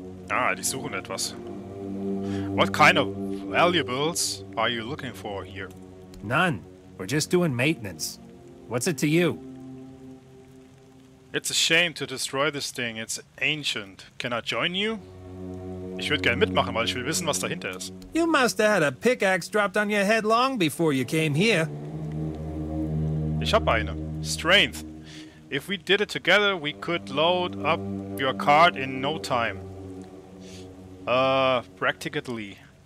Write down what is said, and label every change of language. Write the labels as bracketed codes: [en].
[de] Ah, die suchen etwas. [en] What kind of valuables are you looking for here? None. We're just doing maintenance. What's it to you? It's a shame to destroy this thing. It's ancient. Can I join you? [de] Ich würde gerne mitmachen, weil ich will wissen, was dahinter ist. [en] You must have had a pickaxe dropped on your head long before you came here. [de] Ich habe eine. Strength. [en] If we did it together, we could load up your cart in no time. Practicality.